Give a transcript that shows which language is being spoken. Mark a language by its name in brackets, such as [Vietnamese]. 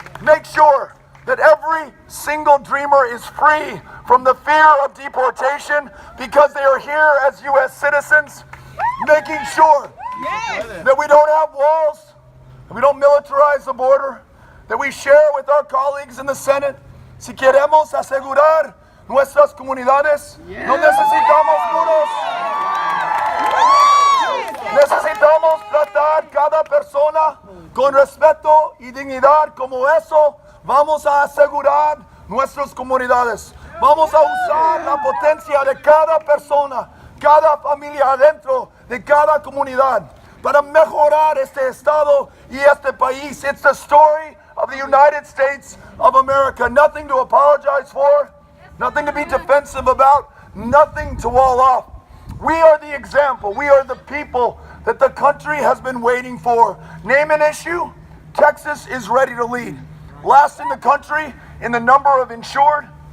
[English] Make sure that every single dreamer is free from the fear of deportation because they are here as U.S. citizens, making sure that we don't have walls, that we don't militarize the border, that we share with our colleagues in the Senate. [Spanish] Si queremos asegurar nuestras comunidades, no necesitamos muros. Necesitamos tratar cada persona con respeto y dignidad. Como eso, vamos a asegurar nuestras comunidades. Vamos a usar la potencia de cada persona, cada familia adentro de cada comunidad para mejorar este estado y este país. [English] It's the story of the United States of America. Nothing to apologize for, nothing to be defensive about, nothing to wall off. We are the example. We are the people that the country has been waiting for. Name an issue, Texas is ready to lead. Last in the country in the number of insured.